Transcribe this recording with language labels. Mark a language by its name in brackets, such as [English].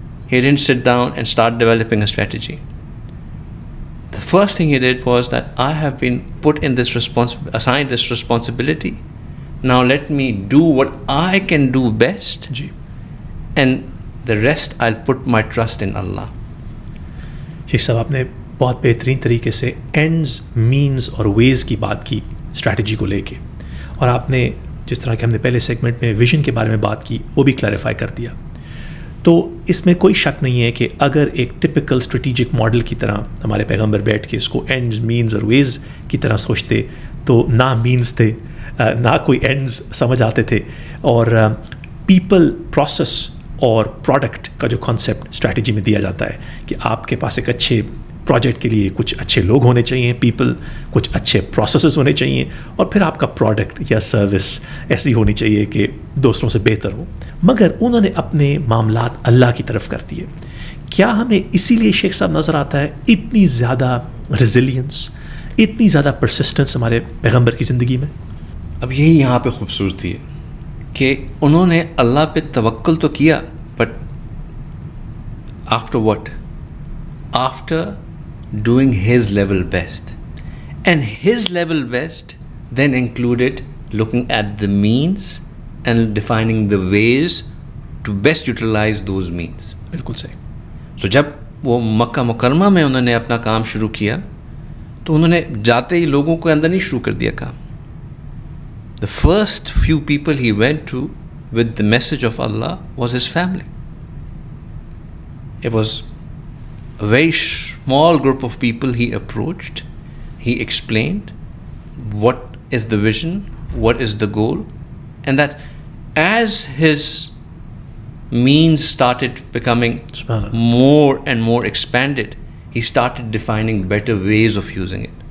[English] He didn't sit down and start developing a strategy. The first thing he did was that I have been put in this assigned this responsibility. Now let me do what I can do best, and the rest I'll put my trust in Allah. [Hindi] Sheikh साहब, आपने बहुत बेहतरीन तरीके से ends, means और ways की बात की स्ट्रैटेजी को लेके, और आपने जिस तरह के हमने पहले सेगमेंट में विजन के बारे में बात की वो भी क्लैरिफाई कर दिया। तो इसमें कोई शक नहीं है कि अगर एक टिपिकल स्ट्रेटिजिक मॉडल की तरह हमारे पैगंबर बैठ के इसको एंड्स, मीन्स और वेज़ की तरह सोचते तो ना मीन्स थे, ना कोई एंड्स समझ आते थे, और पीपल, प्रोसेस और प्रोडक्ट का जो कॉन्सेप्ट स्ट्रैटेजी में दिया जाता है कि आपके पास एक अच्छे प्रोजेक्ट के लिए कुछ अच्छे लोग होने चाहिए, पीपल, कुछ अच्छे प्रोसेसेस होने चाहिए, और फिर आपका प्रोडक्ट या सर्विस ऐसी होनी चाहिए कि दूसरों से बेहतर हो। मगर उन्होंने अपने मामलात अल्लाह की तरफ कर दिए। क्या हमें इसीलिए शेख साहब नज़र आता है इतनी ज़्यादा रेजिलियंस, इतनी ज़्यादा परसिस्टेंस हमारे पैगंबर की ज़िंदगी में? अब यही यहाँ पे खूबसूरती है कि उन्होंने अल्लाह पे तवक्कुल तो किया, [English] But after what? After doing his level best, and his level best then included looking at the means and defining the ways to best utilize those means. [Hindi] बिल्कुल सही। So जब वो मक्का मुकरमा में उन्होंने अपना काम शुरू किया तो उन्होंने जाते ही लोगों को अंदर नहीं शुरू कर दिया काम। [English] The first few people he went to with the message of Allah was his family. It was a very small group of people he approached. He explained what is the vision, what is the goal, and that as his means started becoming more and more expanded, he started defining better ways of using it.